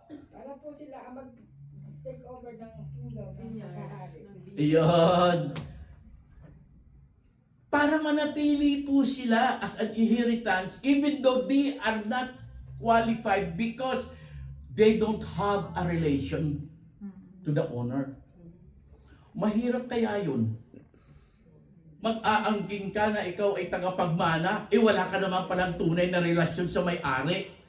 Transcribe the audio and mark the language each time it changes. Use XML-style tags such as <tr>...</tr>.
<tl>Para po sila ang mag-take over ng kingdom ng kahari. Iyon. Para manatili po sila</tl> <en>as an inheritance even though they are not qualified because they don't have a relation to the owner.</en> <tl>Mahirap kaya yun. Mag-aangking ka na ikaw ay tagapagmana, wala ka naman palang tunay na relasyon sa may-ari.</tl>